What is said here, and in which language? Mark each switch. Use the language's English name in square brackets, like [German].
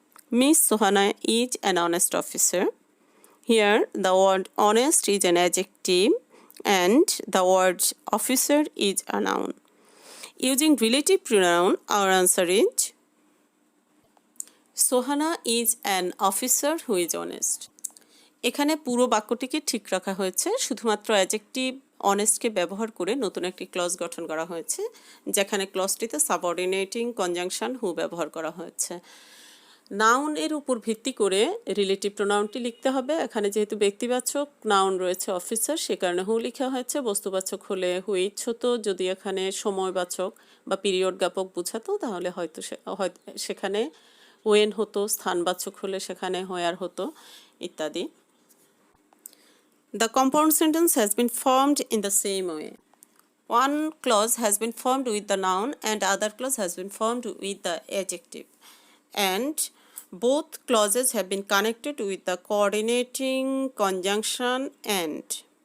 [English] Miss Sohana is an honest officer. Here, the word honest is an adjective and the word officer is a noun. Using relative pronoun, our answer is Sohana is an officer who is honest. [Bangla] এখানে পুরো বাক্যটিকে ঠিক রাখা হয়েছে, শুধুমাত্র adjective অনেস্টকে ব্যবহার করে নতুন একটি ক্লজ গঠন করা হয়েছে, যেখানে ক্লজটিতে সাবঅর্ডিনেটিং কনজাংশন হু ব্যবহার করা হয়েছে। নাউনের উপর ভিত্তি করে রিলেটিভ প্রোনাউনটি লিখতে হবে। এখানে যেহেতু ব্যক্তিবাচক নাউন রয়েছে অফিসার, সে কারণে হু লেখা হয়েছে। বস্তুবাচক হলে হুইচ হতো, যদি এখানে সময়বাচক বা পিরিয়ড জ্ঞাপক বোঝাতো তাহলে হয়তো সেখানে ওয়েন হতো, স্থানবাচক হলে সেখানে হোয়ার হতো ইত্যাদি। [English] The compound sentence has been formed in the same way. One clause has been formed with the noun and other clause has been formed with the adjective. And both clauses have been connected with the coordinating conjunction and.